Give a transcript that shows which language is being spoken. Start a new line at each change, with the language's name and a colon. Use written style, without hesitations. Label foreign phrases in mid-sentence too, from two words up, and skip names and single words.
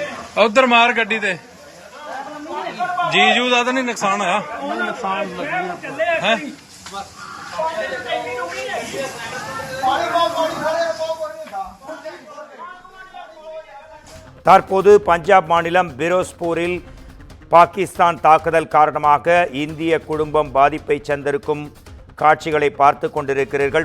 Punjabi: उधर मार गड्डी ते जीजू का तो नहीं नुकसान होया है।
Tamil: தற்போது பஞ்சாப் மாநிலம் பிரோஸ்பூரில் பாகிஸ்தான் தாக்குதல் காரணமாக இந்திய குடும்பம் பாதிப்பை சந்திருக்கும் காட்சிகளை பார்த்து கொண்டிருக்கிறீர்கள்.